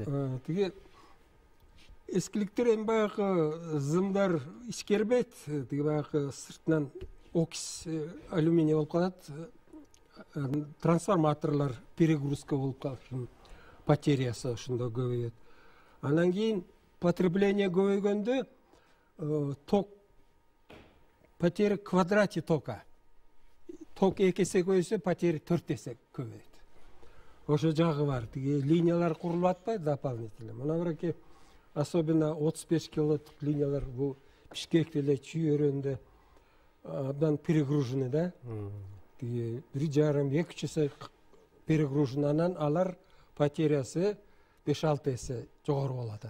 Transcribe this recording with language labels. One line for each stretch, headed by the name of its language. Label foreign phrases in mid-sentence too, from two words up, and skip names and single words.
Kyrgyz: Тиги эскиликтер эми баягы зымдар ишкербейт, тиги баягы сыртынан окис алюминий болуп калат. Трансформаторлор перегрузка болуп калат. Потерясы ошондо көбөйөт. Анан кейін потребление көбейгөндө ток
Russian: потери квадрате тока.
Kyrgyz: Ток 2 есе көбөйсө, потери 4 есе көбөйөт. Ошо жагы бар. Тиги линиялар курулуп атпайбы дополнительно. Мына бирки особенно 35 киловаттык линиялар бул Бишкекте эле чүйөрөндө абдан перегружены да. Тиги 1,5-2
Russian: часа перегружен,
Kyrgyz: анан алар потерясы 5-6 есе жогору болуп атат.